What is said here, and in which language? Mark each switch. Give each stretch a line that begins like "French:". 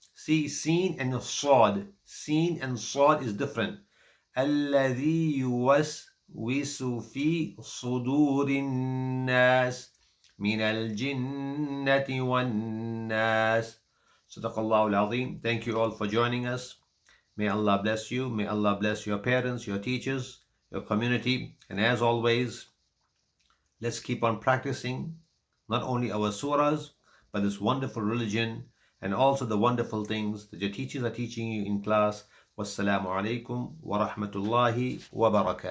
English: See, seen and صاد. Seen and صاد is different.
Arabic: الذي يوسوس في صدور الناس من الجنة والناس. صدق الله العظيم.
English: Thank you all for joining us. May Allah bless you. May Allah bless your parents, your teachers, your community. And as always, let's keep on practicing not only our surahs, but this wonderful religion and also the wonderful things that your teachers are teaching you in class. Wassalamu alaikum wa rahmatullahi wa barakatuh.